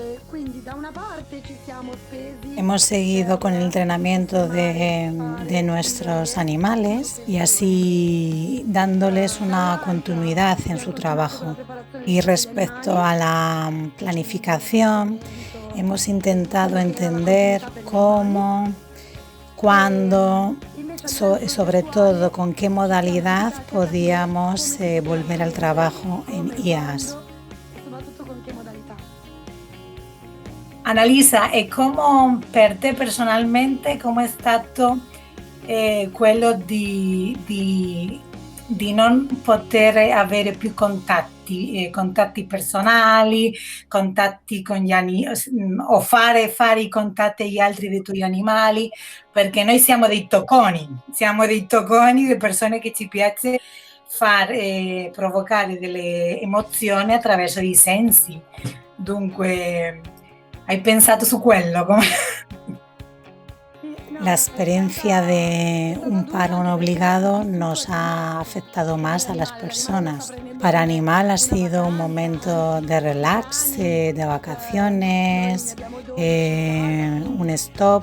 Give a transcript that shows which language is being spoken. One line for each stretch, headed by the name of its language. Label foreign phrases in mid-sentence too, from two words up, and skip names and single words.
Spanish: Hemos seguido con el entrenamiento de nuestros animales y así dándoles una continuidad en su trabajo. Y respecto a la planificación, hemos intentado entender cómo, cuándo, sobre todo con qué modalidad podíamos volver al trabajo in IAS.
Italian: Annalisa, e come per te personalmente, come è stato quello di non poter avere più contatti personali, contatti con gli animali, o fare i contatti agli altri dei tuoi animali, perché noi siamo dei tocconi di persone che ci piace provocare delle emozioni attraverso i sensi. Dunque, hai pensato su quello?
Spanish: La experiencia de un paro no obligado nos ha afectado más a las personas. Para Animal ha sido un momento de relax, de vacaciones, un stop.